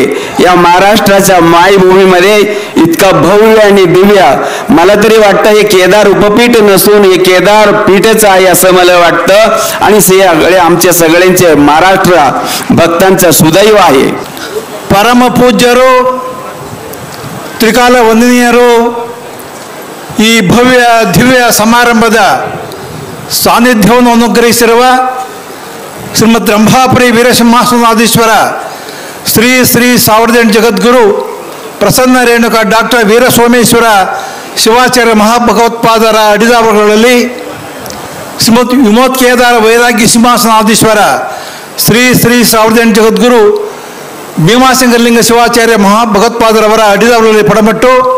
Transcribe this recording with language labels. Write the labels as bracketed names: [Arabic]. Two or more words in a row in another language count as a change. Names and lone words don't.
[Marathi] या महाराष्ट्राच्या मायभूमीमध्ये इतका भव्य आणि दिव्य, मला तरी वाटतं हे केदार उपपीठ नसून हे केदार पीठच आहे असं मला वाटतं आणि सगळे आमच्या सगळ्यांचे महाराष्ट्र भक्तांचा सुदैव आहे. [Kannada] परमपूज्यरू ತ್ರಿಕಾಲ ವಂದನೀಯರು, ಈ ಭವ್ಯ ದಿವ್ಯ ಸಮಾರಂಭದ ಸಾನ್ನಿಧ್ಯವನ್ನು ಅನುಗ್ರಹಿಸಿರುವ ಶ್ರೀಮದ್ ರಂಭಾಪುರಿ ವೀರಸಿಂಹಾಸನಾಧೀಶ್ವರ ಶ್ರೀ ಶ್ರೀ 1008 ಜಗದ್ಗುರು ಪ್ರಸನ್ನ ರೇಣುಕ ಡಾಕ್ಟರ್ ವೀರಸೋಮೇಶ್ವರ ಶಿವಾಚಾರ್ಯ ಮಹಾಭಗವತ್ಪಾದರ ಅಡಿದಾವಗಳಲ್ಲಿ ಶ್ರೀಮದ್ ವಿಮೋತ್ಕೇದಾರ ವೈರಾಗ್ಯ ಸಿಂಹಾಸನಾಧೀಶ್ವರ ಶ್ರೀ ಶ್ರೀ 1008 ಜಗದ್ಗುರು ಭೀಮಾಶಂಕರಲಿಂಗ ಶಿವಾಚಾರ್ಯ ಮಹಾಭಗವತ್ಪಾದರವರ ಅಡಿದಾವಗಳಲ್ಲಿ ಪಡಮಟ್ಟು